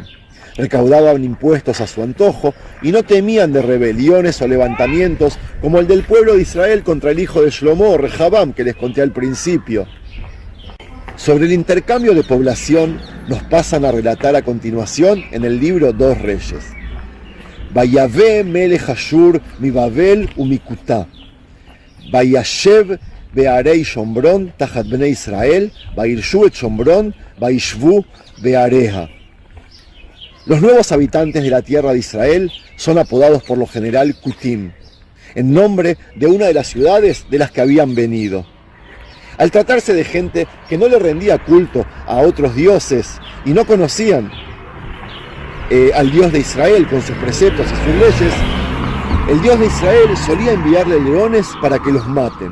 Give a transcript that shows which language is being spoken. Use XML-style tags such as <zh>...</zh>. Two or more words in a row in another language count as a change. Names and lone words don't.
<es>Recaudaban impuestos a su antojo y no temían de rebeliones o levantamientos como el del pueblo de Israel contra el hijo de Shlomo, Rehabam, que les conté al principio. Sobre el intercambio de población nos pasan a relatar a continuación en el libro Dos Reyes.</es> <he>ויבא מלך אשור מבבל ומכותה. וישב בערי שומרון תחת בני ישראל, וירשו את שומרון, וישבו בעריה.</he> <es>Los nuevos habitantes de la tierra de Israel son apodados por lo general Kutim, en nombre de una de las ciudades de las que habían venido. Al tratarse de gente que no le rendía culto a otros dioses y no conocían al Dios de Israel con sus preceptos y sus leyes, el Dios de Israel solía enviarle leones para que los maten.</es>